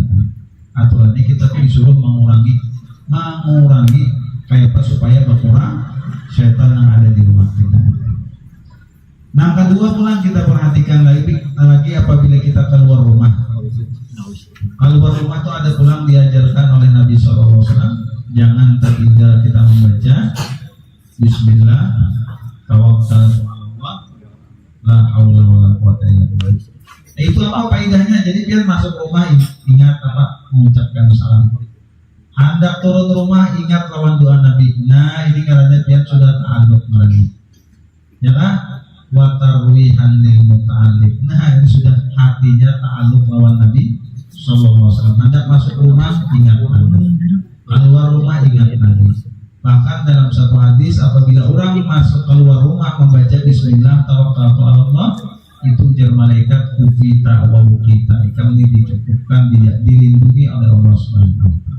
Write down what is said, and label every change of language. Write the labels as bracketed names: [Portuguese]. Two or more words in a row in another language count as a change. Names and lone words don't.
[Banjar] Aturannya kita tuh disuruh mengurangi kayak apa supaya berkurang syaitan yang ada di rumah kita. Nah kedua pulang kita perhatikan lagi apabila kita keluar rumah. Keluar rumah tuh ada pulang diajarkan oleh Nabi SAW, jangan tertinggal kita membaca [Arabic] بسم الله توكلت لا حول ولا قوة إلا بالله. [Banjar] Itu apa faedahnya? Jadi biar masuk rumah ingat apa? Mengucapkan salam. Hendak turun rumah ingat lawan doa Nabi. Nah ini karena biar sudah ta'alluq lagi. Ya kan? [Arabic] وترويحا للمتعلق. [Banjar] Nah ini sudah hatinya ta'alluq lawan Nabi [Arabic] صلى الله عليه وسلم. [Banjar] Hendak masuk rumah ingat Nabi. Keluar rumah ingat Nabi. Bahkan dalam satu hadis apabila orang masuk keluar rumah membaca [Arabic] بسم الله توكلت على الله, [Banjar] itu jar malaikat [Arabic] كفيت ووقيت, [Banjar] kami dicukupkan dilindungi oleh Allah [Arabic] سبحانه وتعالى.